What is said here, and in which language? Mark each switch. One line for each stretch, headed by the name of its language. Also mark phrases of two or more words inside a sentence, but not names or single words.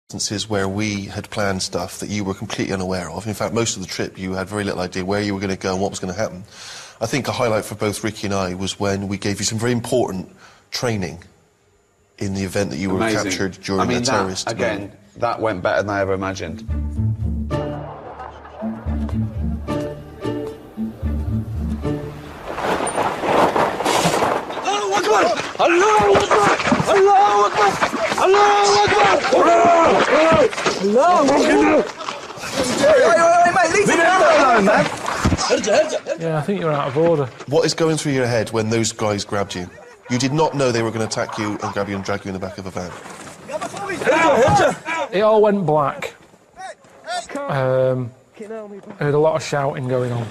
English: instances where we had planned stuff that you were completely unaware of. In fact, most of the trip you had very little idea where you were going to go and what was going to happen. I think a highlight for both Ricky and I was when we gave you some very important training in the event that you were captured during a terrorist. Again, that went better than I ever imagined.
Arabic: الله أكبر! الله أكبر الله أكبر! الله أكبر!
English: Hey, mate, leave me alone, man! Yeah, I think you're out of order. What is going through your head when those guys grabbed you? You did not know they were going to attack you and grab you and drag you in the back of a van. It all went black. I heard a lot of shouting going on.